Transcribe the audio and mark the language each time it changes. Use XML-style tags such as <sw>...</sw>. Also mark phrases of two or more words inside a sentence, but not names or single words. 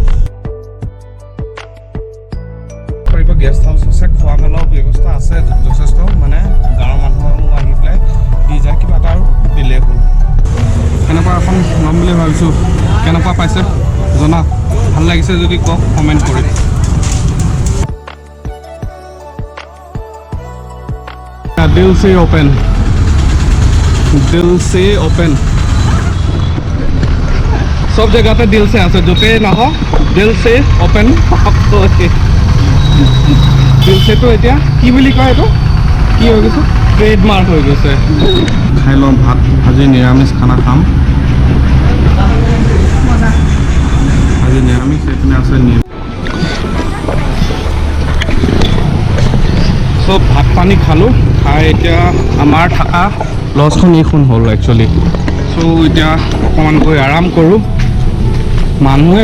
<as>গেষ্ট হাউচ আছে খোৱা মেলাৰ ব্যৱস্থা আছে যথেষ্ট মানে গাঁৱৰ মানুহো আহি পেলাই দি যায় কিবা এটা আৰু দিলেই হ'ল এনেকুৱা এখন ল'ম বুলি ভাবিছোঁ কেনেকুৱা পাইছে জনা ভাল লাগিছে যদি কওক কমেণ্ট কৰি দিল से ओपन</as> <hi>सब जगह</hi> <as>दिल से আছে য'তে নহওক দিল से ओपन দিল সেটো এতিয়া কি বুলি কয় এইটো কি হৈ গৈছে ট্ৰেডমাৰ্ক হৈ গৈছে খাই লওঁ ভাত আজি নিৰামিষ খানা খাম আজি নিৰামিষ এইপিনে আছে চব ভাত পানী খালোঁ খাই এতিয়া আমাৰ থকা লজখন এইখন হ'ল একচুৱেলি চ' এতিয়া অকণমান গৈ আৰাম কৰোঁ মানুহে</as>